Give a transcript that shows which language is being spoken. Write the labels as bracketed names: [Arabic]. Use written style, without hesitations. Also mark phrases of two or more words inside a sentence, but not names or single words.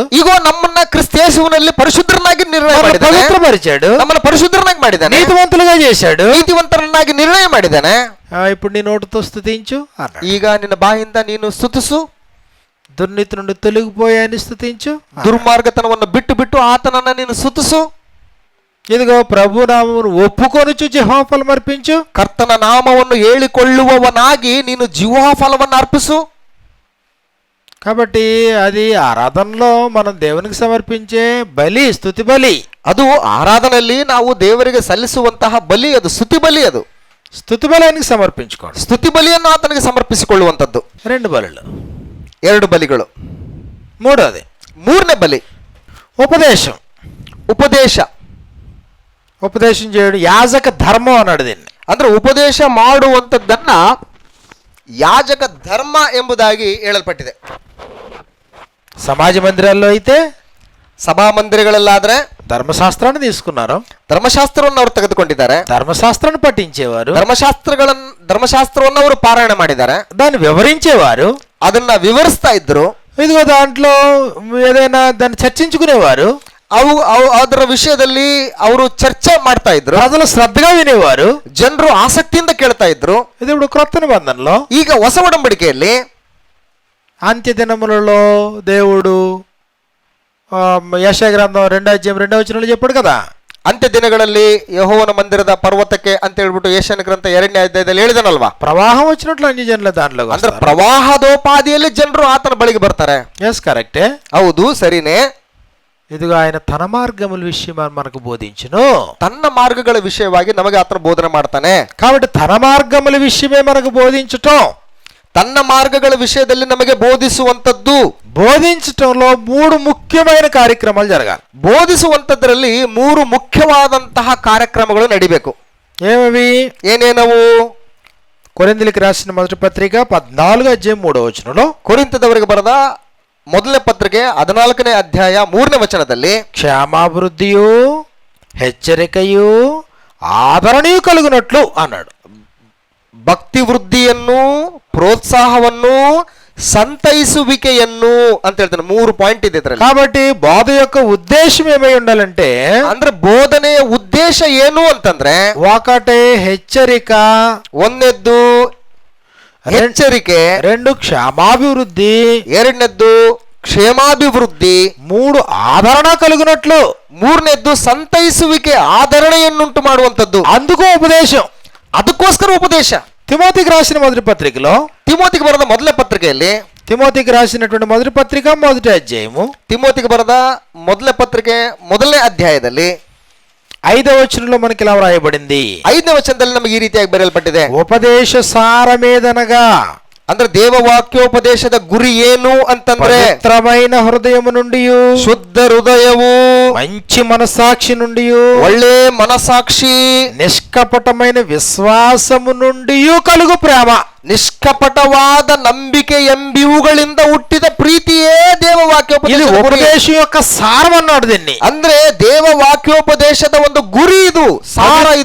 [Kannada] ಈಗ ನಮ್ಮನ್ನ ಕ್ರಿಸ್ತೇಸುವಿನಲ್ಲಿ ಪರಿಶುದ್ಧರನ್ನಾಗಿ ನಿರ್ಣಯ ಮಾಡಿದ್ದಾನೆ, [Telugu] పవిత్రపరిచాడు, [Kannada] ನಮ್ಮನ್ನ ಪರಿಶುದ್ಧರನ್ನಾಗಿ ಮಾಡಿದ್ದಾನೆ, [Telugu] నీతివంతులుగా చేశాడు. [Kannada] ನೀತಿವಂತರನ್ನಾಗಿ ನಿರ್ಣಯ ಮಾಡಿದ್ದಾನೆ. [Telugu] ఇప్పుడు నీ నోటితో స్తుతించు అన్నాడు. [Kannada] ಈಗ ನಿನ್ನ ಬಾಯಿಂದ ನೀನು ಸ್ತುತಿಸು, [Telugu] దుర్నీతి నుండి తొలగిపోయాని స్తుతించు. [Kannada] ದುರ್ಮಾರ್ಗತನವನ್ನು ಬಿಟ್ಟು ಬಿಟ್ಟು ಆತನನ್ನ ನೀನು ಸ್ತುತಿಸು. [Telugu] ఇదిగో ప్రభు నామమును ఒప్పుకొనుచు జిహ్వాఫలం అర్పించు. [Kannada] ಕರ್ತನ ನಾಮವನ್ನು ಹೇಳಿಕೊಳ್ಳುವವನಾಗಿ ನೀನು ಜಿಹ್ವಾಫಲವನ್ನು ಅರ್ಪಿಸು. [Telugu] కాబట్టి అది ఆరాధనలో మనం దేవునికి సమర్పించే బలి, స్తుతి బలి. [Kannada] ಅದು ಆರಾಧನೆಯಲ್ಲಿ ನಾವು ದೇವರಿಗೆ ಸಲ್ಲಿಸುವಂತಹ ಬಲಿ, ಅದು ಸ್ತುತಿ ಬಲಿ. ಅದು [Telugu] స్తుతి బలి ఆయనకి సమర్పించుకోండి. [Kannada] ಸ್ತುತಿ ಬಲಿಯನ್ನು ಆತನಿಗೆ ಸಮರ್ಪಿಸಿಕೊಳ್ಳುವಂಥದ್ದು. [Telugu] 2 బలులు, [Kannada] 2 ಬಲಿಗಳು. [Telugu] మూడోది [Kannada] 3ನೇ ಬಲಿ [Telugu] ఉపదేశం. ఉపదేశం చేయడం యాజక ధర్మం అన్నాడు దీన్ని. [Kannada] ಅಂದ್ರೆ ಉಪದೇಶ ಮಾಡುವಂಥದ್ದನ್ನ ಯಾಜಕ ಧರ್ಮ ಎಂಬುದಾಗಿ ಹೇಳಲ್ಪಟ್ಟಿದೆ. [Telugu] సమాజ మందిరాల్లో అయితే [Kannada] ಸಭಾ ಮಂದಿರಗಳಲ್ಲಾದ್ರೆ [Telugu] ధర్మశాస్త్రాన్ని తీసుకున్నారు, [Kannada] ಧರ್ಮಶಾಸ್ತ್ರವನ್ನು ಅವರು ತೆಗೆದುಕೊಂಡಿದ್ದಾರೆ, [Telugu] ధర్మశాస్త్రాన్ని పఠించేవారు, [Kannada] ಧರ್ಮಶಾಸ್ತ್ರವನ್ನು ಅವರು ಪಾರಾಯಣ ಮಾಡಿದ್ದಾರೆ, [Telugu] దాన్ని వివరించేవారు, [Kannada] ಅದನ್ನ ವಿವರಿಸ್ತಾ ಇದ್ರು. [Telugu] ఇదిగో దాంట్లో ఏదైనా దాన్ని చర్చించుకునేవారు, [Kannada] ಅದರ ವಿಷಯದಲ್ಲಿ ಅವರು ಚರ್ಚೆ ಮಾಡ್ತಾ ಇದ್ರು, [Telugu] ప్రజలు శ్రద్ధగా వినేవారు, [Kannada] ಜನರು ಆಸಕ್ತಿಯಿಂದ ಕೇಳ್ತಾ ಇದ್ರು. [Telugu] ఇది ఇప్పుడు క్రొత్త నిబంధనలో [Kannada] ಈಗ ಹೊಸ ಒಡಂಬಡಿಕೆಯಲ್ಲಿ [Telugu] అంత్య దినములలో దేవుడు యెషయా గ్రంథం 2:2 చెప్పాడు కదా, [Kannada] ಅಂತ್ಯ ದಿನಗಳಲ್ಲಿ ಯೆಹೋವನ ಮಂದಿರದ ಪರ್ವತಕ್ಕೆ ಅಂತ ಹೇಳ್ಬಿಟ್ಟು ಯೆಶಾಯನ ಗ್ರಂಥ 2ನೇ ಅಧ್ಯಾಯದಲ್ಲಿ ಹೇಳಿದನಲ್ವಾ, [Telugu] ప్రవాహం వచ్చినట్లు అన్ని జనుల దాంట్లో [Kannada] ಅಂದ್ರೆ ಪ್ರವಾಹದೋಪಾದಿಯಲ್ಲಿ ಜನರು ಆತನ ಬಳಿಗೆ ಬರ್ತಾರೆ. [English] yes correct. [Kannada] ಹೌದು, ಸರಿನೇ. [Telugu] ఇదిగో ఆయన తన మార్గముల విషయం మనకు బోధించును. [Kannada] ತನ್ನ ಮಾರ್ಗಗಳ ವಿಷಯವಾಗಿ ನಮಗೆ ಆತನ ಬೋಧನೆ ಮಾಡ್ತಾನೆ. [Telugu] కాబట్టి తన మార్గముల విషయమే మనకు బోధించటం, [Kannada] ತನ್ನ ಮಾರ್ಗಗಳ ವಿಷಯದಲ್ಲಿ ನಮಗೆ ಬೋಧಿಸುವಂತದ್ದು. [Telugu] బోధించటంలో 3 ముఖ్యమైన కార్యక్రమాలు జరగాలి. [Kannada] ಬೋಧಿಸುವಂತದ್ರಲ್ಲಿ 3 ಮುಖ್ಯವಾದಂತಹ ಕಾರ್ಯಕ್ರಮಗಳು ನಡಿಬೇಕು. [Telugu] ఏమవి? [Kannada] ಏನೇನವು? [Telugu] కొరింథీయులకు రాసిన మొదటి పత్రిక 14వ అధ్యాయం 3వ వచనంలో, [Kannada] ಕೊರಿಂಥದವರಿಗೆ ಬರೆದ ಮೊದಲನೇ ಪತ್ರಿಕೆ 14ನೇ ಅಧ್ಯಾಯ 3ನೇ ವಚನದಲ್ಲಿ [Telugu] క్షేమాభివృద్ధియు హెచ్చరికయు ఆదరణయు కలుగునట్లు అన్నాడు. [Kannada] ಭಕ್ತಿ ವೃದ್ಧಿಯನ್ನು, ಪ್ರೋತ್ಸಾಹವನ್ನು, ಸಂತೈಸುವಿಕೆಯನ್ನು ಅಂತ ಹೇಳ್ತಾನೆ. 3 ಪಾಯಿಂಟ್ ಇದೆ ಇದರಲ್ಲಿ. [Telugu] కాబట్టి బోధ యొక్క ఉద్దేశం ఏమై ఉండాలంటే, [Kannada] ಅಂದ್ರೆ ಬೋಧನೆಯ ಉದ್ದೇಶ ಏನು ಅಂತಂದ್ರೆ, [Telugu] ఒకటే హెచ్చరిక, [Kannada] ಒಂದನೇದ್ದು ಎಚ್ಚರಿಕೆ, [Telugu] 2 క్షేమాభివృద్ధి, [Kannada] ಎರಡನೇದ್ದು ಕ್ಷೇಮಾಭಿವೃದ್ಧಿ, [Telugu] 3 ఆదరణ కలుగునట్లు, [Kannada] ಮೂರನೇದ್ದು ಸಂತೈಸುವಿಕೆ, ಆಧರಣೆಯನ್ನುಂಟು ಮಾಡುವಂತದ್ದು. [Telugu] అందుకు ఉపదేశం. [Kannada] ಅದಕ್ಕೋಸ್ಕರ ಉಪದೇಶ. [Telugu] తిమోతికి రాసిన మొదటి పత్రికలో, [Kannada] ತಿಮೋತಿಗೆ ಬರೆದ ಮೊದಲ ಪತ್ರಿಕೆಯಲ್ಲಿ, [Telugu] తిమోతికి రాసినటువంటి మొదటి పత్రిక మొదటి అధ్యాయము [Kannada] ತಿಮೋತಿಗೆ ಬರೆದ ಮೊದಲ ಪತ್ರಿಕೆ 1ನೇ ಅಧ್ಯಾಯದಲ್ಲಿ [Telugu] 5వ వచనంలో మనకి ఇలా వ్రాయబడింది. [Kannada] 5ನೇ ವಚನದಲ್ಲಿ ನಮಗೆ ಈ ರೀತಿಯಾಗಿ ಬರೆಯಲ್ಪಟ್ಟಿದೆ. [Telugu] ఉపదేశ సారమేదనగా, [Kannada] ಅಂದ್ರೆ ದೇವ ವಾಕ್ಯೋಪದೇಶದ ಗುರಿ ಏನು ಅಂತಂದ್ರೆ, [Telugu] పవిత్రమైన హృదయము నుండి, [Kannada] ಶುದ್ಧ ಹೃದಯವು, [Telugu] మంచి మనసాక్షి నుండి, [Kannada] ಒಳ್ಳೆ ಮನಸಾಕ್ಷಿ, [Telugu] నిష్కపటమైన విశ్వాసము నుండి కలుగు ప్రేమ. [Kannada] ನಿಷ್ಕಪಟವಾದ ನಂಬಿಕೆ ಎಂಬಿವುಗಳಿಂದ ಹುಟ್ಟಿದ ಪ್ರೀತಿಯೇ ದೇವ [Telugu] ఇది [Kannada] ವಾಕ್ಯೋಪದೇಶ. [Telugu] ఉపదేశం యొక్క సారం అన్నాడు దీన్ని. [Kannada] ಅಂದ್ರೆ ದೇವ ವಾಕ್ಯೋಪದೇಶದ ಒಂದು ಗುರಿ ಇದು, ಸಾರ ಇದು.